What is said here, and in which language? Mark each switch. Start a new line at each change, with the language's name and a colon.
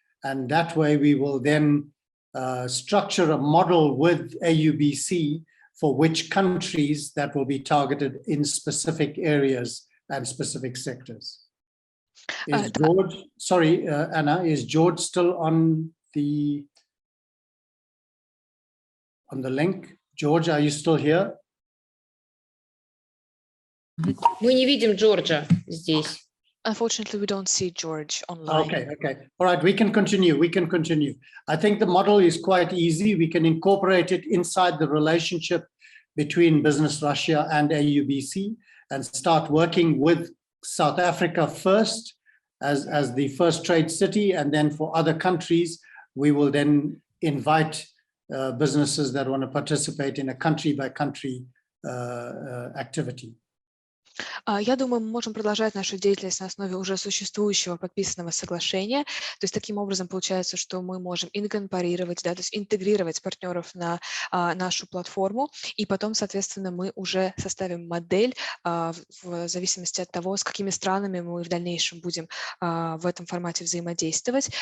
English: And that way we will then structure a model with AUBC for which countries that will be targeted in specific areas and specific sectors. Is George, sorry, Anna, is George still on the link? George, are you still here?
Russian: Мы не видим Джорджа здесь.
English: Unfortunately, we don't see George online. Okay. All right, we can continue. I think the model is quite easy. We can incorporate it inside the relationship between Business Russia and AUBC and start working with South Africa first as the first trade city. And then for other countries, we will then invite businesses that want to participate in a country by country activity.
Russian: Я думаю, мы можем продолжать нашу деятельность на основе уже существующего подписанного соглашения. То есть таким образом получается, что мы можем инкорпорировать, да, то есть интегрировать партнеров на нашу платформу, и потом, соответственно, мы уже составим модель в зависимости от того, с какими странами мы в дальнейшем будем в этом формате взаимодействовать.